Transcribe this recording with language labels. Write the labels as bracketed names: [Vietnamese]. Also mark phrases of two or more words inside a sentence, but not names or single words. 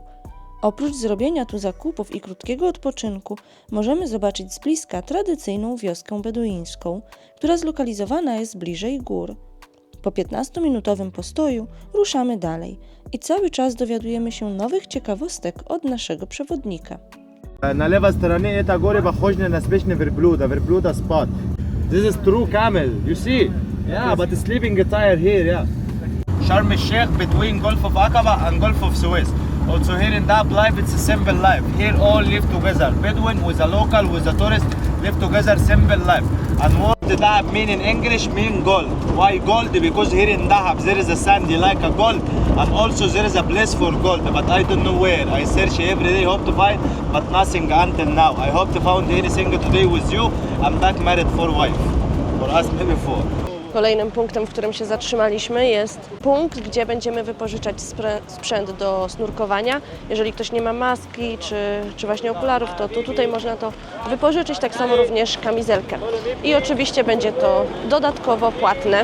[Polish] Oprócz zrobienia tu zakupów i krótkiego odpoczynku, możemy zobaczyć z bliska tradycyjną wioskę beduińską, która zlokalizowana jest bliżej gór. Po 15-minutowym postoju ruszamy dalej i cały czas dowiadujemy się nowych ciekawostek od naszego przewodnika. [Russian] На левой стороне это горе похоже на спешный верблюда spot. [English] This is true camel, you see? Yeah, but sleeping attire here, yeah. Sharm el-Sheikh between Gulf of Aqaba and Gulf of Suez. Also here in that life, it's a simple life. Here all live together. Bedouin with a local, with a tourist, live together, simple life. And what the Dahab mean in English mean gold. Why gold? Because here in Dahab there is a sandy like a gold, and also there is a place for gold, but I don't know where. I search every day, hope to find, but nothing until now. I hope to find anything today with you. I'm back married for wife. For us maybe four. [Polish] Kolejnym punktem, w którym się zatrzymaliśmy, jest punkt, gdzie będziemy wypożyczać sprzęt do snurkowania. Jeżeli ktoś nie ma maski czy właśnie okularów, to tutaj można to wypożyczyć, tak samo również kamizelkę. I oczywiście będzie to dodatkowo płatne.